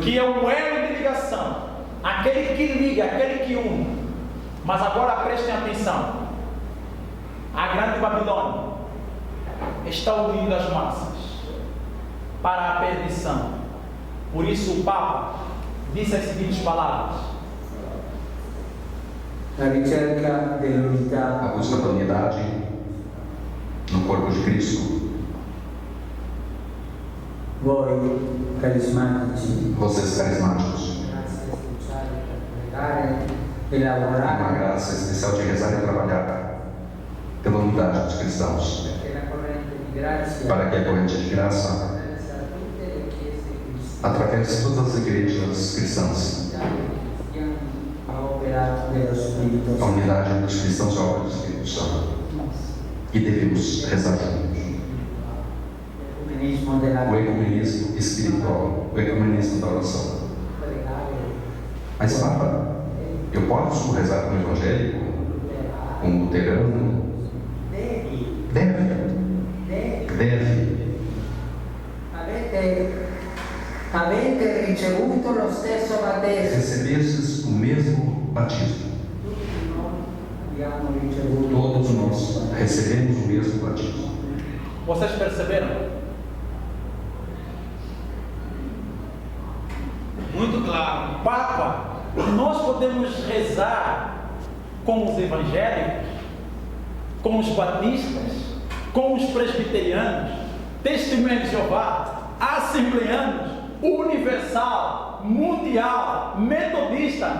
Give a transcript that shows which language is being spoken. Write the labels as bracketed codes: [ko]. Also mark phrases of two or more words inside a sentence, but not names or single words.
[pt] Que é o elo de ligação, aquele que liga, aquele que une. Mas agora prestem atenção. A grande Babilônia está unindo as massas para a perdição. Por isso o Papa disse as seguintes palavras: [it] La ricerca dell'unità, [pt] A busca da unidade no corpo de Cristo. [it] voi carismatici, [pt] Vocês carismáticos, [it] grazie speciale per pregare e uma lavorare [pt] graça especial de rezar e trabalhar pela unidade dos cristãos, [it] perché la corrente di grazia [pt] para que a corrente de graça [it] attraversa tutte le chiese cristiane [pt] atravesse todas as igrejas cristãs. [it] cristiani a opera dello Spirito A Santo. [pt] unidade dos cristãos é a obra do Espírito Santo. E devemos rezar juntos. [it] L'ecumenismo della [pt] O ecumenismo espiritual, o ecumenismo da oração. [it] pregare [pt] Mas, Papa, eu posso rezar com o evangélico, com o luterano? [it] devi [pt] Deve. [it] avete ricevuto lo stesso battesimo. [pt] Recebestes o mesmo batismo. [it] Tutti noi abbiamo ricevuto [pt] Todos nós recebemos o mesmo batismo. Vocês perceberam? Muito claro. Papa, nós podemos rezar com os evangélicos, com os batistas, com os presbiterianos, testemunhas de Jeová, assembleanos, universal, mundial, metodista.